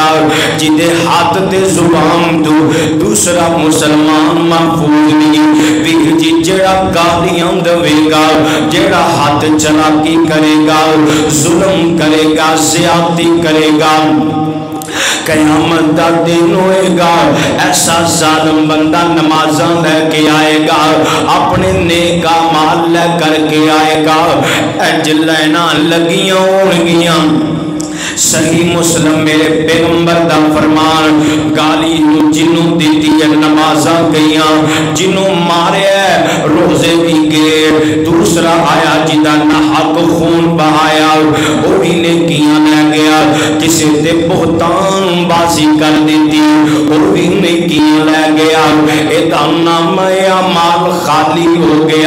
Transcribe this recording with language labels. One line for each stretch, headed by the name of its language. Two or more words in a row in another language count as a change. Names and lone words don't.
Punjabi: جدے ہاتھ تے زبان تو دوسرا مسلمان محفوظ نہیں، ویر جی جیڑا گالیاں دے گا، جیڑا ہاتھ چلاکی کرے گا، ظلم کرے گا، زیادتی کرے گا، قیامت دا دن ہوئے گا ایسا ظالم بندہ نمازاں لے کے آئے گا، اپنے نیک اعمال لے کر کے آئے گا، اج لینا لگیاں ہونگیاں۔ صحیح مسلم میرے پیغمبر دا فرمان، گالی جنوں دیتی ہے نمازاں گئیاں، جنوں مارے روزے بھی گئے، دوسرا آیا جدا نحق خون بہایا وہ بھی نیکیاں لے گیا، کسی تے بہتان بازی کر دیتی وہ بھی نیکیاں لے گیا، ایدہ نام اعمال خالی ہو گیا۔